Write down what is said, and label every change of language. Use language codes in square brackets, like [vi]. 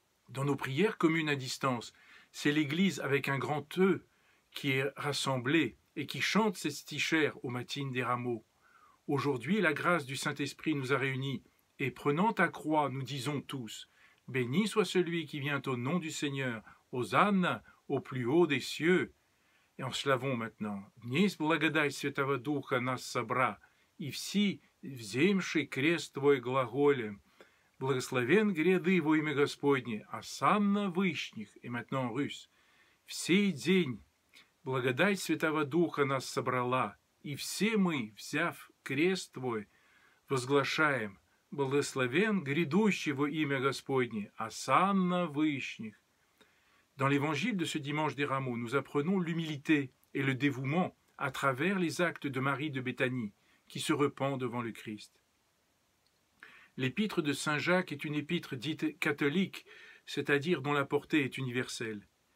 [fr] Dans nos prières communes à distance, c'est l'Église avec un grand E qui est rassemblée et qui chante cette stichère aux matines des rameaux. Aujourd'hui, la grâce du Saint-Esprit nous a réunis, et prenant ta croix, nous disons tous, « Béni soit celui qui vient au nom du Seigneur, Hosanna au plus haut des cieux. » Et en se lavons maintenant. [cu] « Днесь благодать Святого Духа нас собра, и все, вземши крест Твой глаголем, благословен гряды во имя Господне, осанна вышних». [fr] Et maintenant en russe. [ru] « В сей день благодать Святого Духа нас собрала, и все мы, взяв крест Твой, возглашаем, благословен грядущий во имя Господне, осанна вышних». [fr] Dans l'évangile de ce dimanche des rameaux, nous apprenons l'humilité et le dévouement à travers les actes de Marie de Béthanie, qui se repent devant le Christ. L'épître de saint Jacques est une épître dite catholique, c'est-à-dire dont la portée est universelle.